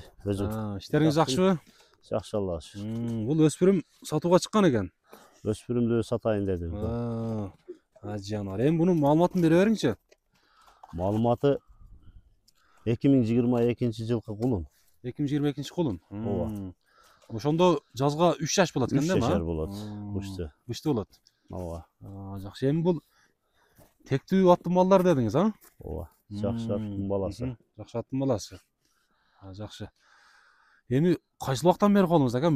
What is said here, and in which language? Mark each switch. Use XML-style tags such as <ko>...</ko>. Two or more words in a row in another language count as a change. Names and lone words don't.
<kk>Іштеріңіз жақсы ба? Жақсы, Аллаға шүкір. Бұл өспірім сатуға шыққан екен. Өспірімді сатайын деді. Жанар, енді бұның мағлұматын бере беріңізші. Мағлұматы 2022 жылғы құлын. 2022 құлын.</kk> <ky>Ооба. Ошондо жазга 3 жаш болот экен да? 3 жаш болот. Бышты. Бышты болот. Ооба. Жакшы. Эми бул тектүү аттын балдар дедиңиз, а? Ооба. Жакшы аттын баласы. Жакшы аттын баласы. Жакшы. Эми кайсыл убактан бери колуңузда экен?</ky>